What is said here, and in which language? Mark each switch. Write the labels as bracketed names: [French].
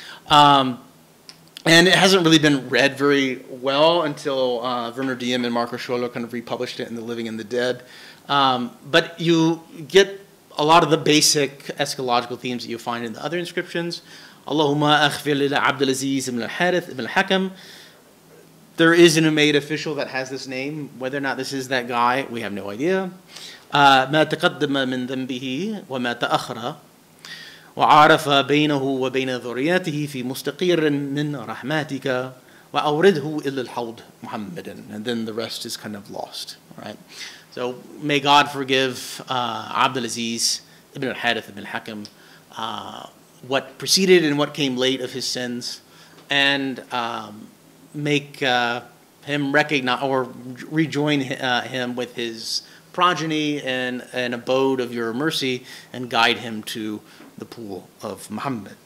[English] And it hasn't really been read very well until Werner Diem and Marco Scholler kind of republished it in The Living and the Dead. But you get a lot of the basic eschatological themes that you find in the other inscriptions. [Arabic] Allahumma aghfir lil Abdul Aziz ibn al-Harith ibn al-Hakam. [English] There is an Umayyad official that has this name. Whether or not this is that guy, we have no idea. [Arabic] ما تقدم من ذنبه وما تأخر وعرف بينه وبين ذريته في مستقير من رحمتك وأورده إلى الحوض محمدا. [English] And then the rest is kind of lost, right? So may God forgive Abdul Aziz ibn al-Harith ibn al-Hakam what preceded and what came late of his sins, and make him recognize or rejoin him with his progeny and an abode of your mercy, and guide him to the pool of Muhammad.